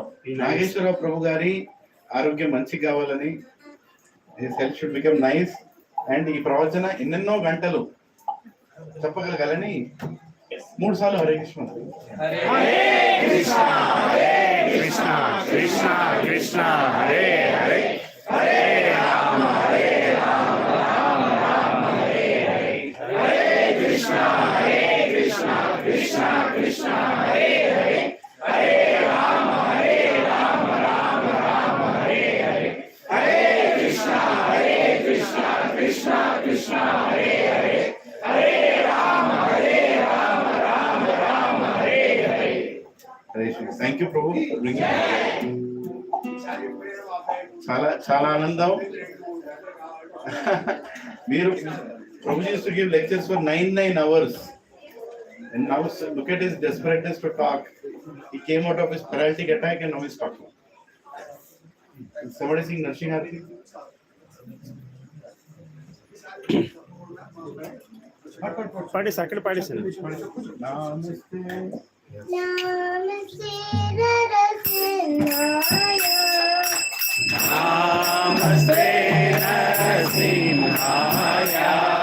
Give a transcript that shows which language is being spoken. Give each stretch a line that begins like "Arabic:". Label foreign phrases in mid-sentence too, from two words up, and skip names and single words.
Telugu: నాగేశ్వరరావు ప్రభు గారి ఆరోగ్యం మంచిగా కావాలని,
English: his health should become nice.
Telugu: అండ్ ఈ ప్రవచన ఎన్నెన్నో గంటలు చెప్పగలగాలని 3 సార్లు హరే కృష్ణ.
Sanskrit: హరే కృష్ణ హరే కృష్ణ కృష్ణ కృష్ణ హరే హరే హరే రామ రామ రామ హరే హరే హరే కృష్ణ కృష్ణ కృష్ణ హరే హరే హరే రామ రామ రామ హరే హరే హరే కృష్ణ కృష్ణ కృష్ణ కృష్ణ హరే హరే హరే రామ రామ రామ హరే హరే.
English: thank you
Telugu: ప్రభు. చాలా చాలా ఆనందం. మీరు ప్రభు
English: used to give lectures for 9 hours. And now look at his desperateness to talk. He came out of his paralytic attack and now he's talking. Somebody sing Narsinghati.
Telugu: పాడేసి అక్కడ పాడేసాను.
Sanskrit: Namaste. नमस्ते नरसिंहाय. नमस्ते नरसिंहाय.